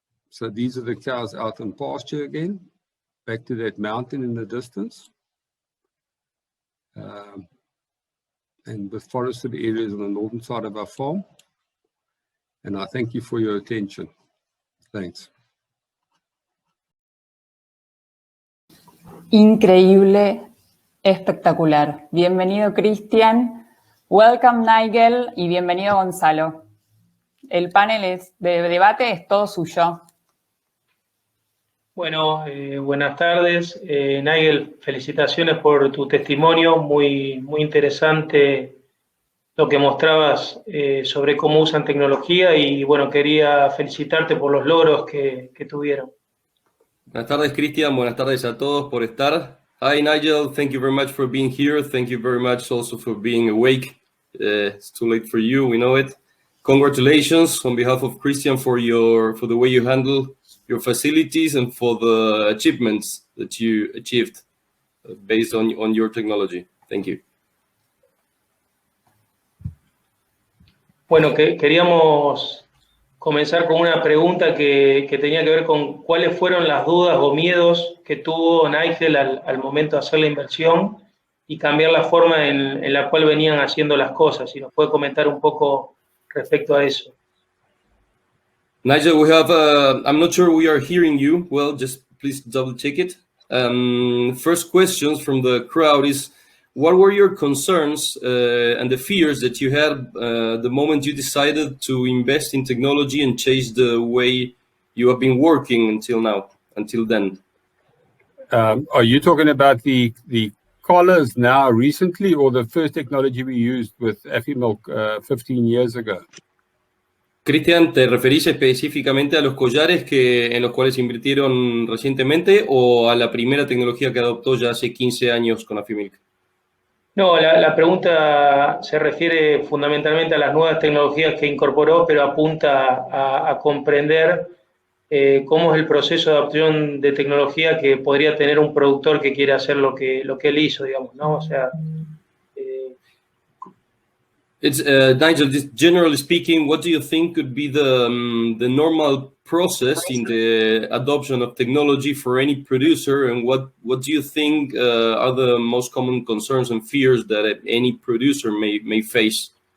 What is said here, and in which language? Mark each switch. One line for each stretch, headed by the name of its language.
English: So these are the cows out on pasture again, back to that mountain in the distance. And with forested areas on the northern side of our farm. And I thank you for your attention. Thanks.
Spanish: Increíble, espectacular. Bienvenido, Cristian.
English: Welcome,
Spanish: Nigel, y bienvenido, Gonzalo. El panel de debate es todo suyo. Bueno, buenas tardes. Nigel, felicitaciones por tu testimonio, muy interesante lo que mostrabas sobre cómo usan tecnología y bueno, quería felicitarte por los logros que tuvieron. Buenas tardes, Cristian. Buenas tardes a todos por estar.
English: Hi,
Spanish: Nigel.
English: Thank you very much for being here. Thank you very much also for being awake. It's too late for you, we know it. Congratulations on behalf of Cristian for the way you handle your facilities and for the achievements that you achieved based on your technology. Thank you.
Spanish: Bueno, queríamos comenzar con una pregunta que tenía que ver con cuáles fueron las dudas o miedos que tuvo Nigel al momento de hacer la inversión y cambiar la forma en la cual venían haciendo las cosas. Si nos puede comentar un poco respecto a eso.
English: Nigel, we have, I'm not sure we are hearing you. Well, just please double check it. First questions from the crowd is, what were your concerns and the fears that you had the moment you decided to invest in technology and change the way you have been working until then? Are you talking about the collars now recently, or the first technology we used with Afimilk 15 years ago?
Spanish: Cristian, ¿te referís específicamente a los collares en los cuales invirtieron recientemente o a la primera tecnología que adoptó ya hace 15 años con Afimilk? No, la pregunta se refiere fundamentalmente a las nuevas tecnologías que incorporó, pero apunta a comprender cómo es el proceso de adopción de tecnología que podría tener un productor que quiere hacer lo que él hizo, digamos, ¿no? O sea...
English: It's Nigel, just generally speaking, what do you think could be the normal process in the adoption of technology for any producer, and what do you think are the most common concerns and fears that any producer may face?